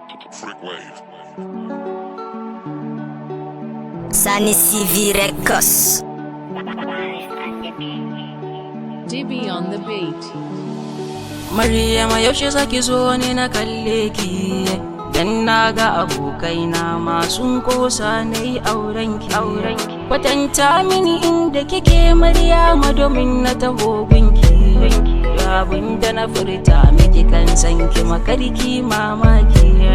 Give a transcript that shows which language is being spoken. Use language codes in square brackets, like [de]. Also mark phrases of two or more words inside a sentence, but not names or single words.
[en] Freak Wave. Sani C V Records. Dibby on the beat. [ha] Maryama, yaushe za ki zo ne na kalle ki? Dan na ga abokaina ma sun kosa na yi auren ki. Kwatanta mini inda kike, Maryama, domin na taho gunki. Abin da na furta miki kan san ki, makarki mamaki.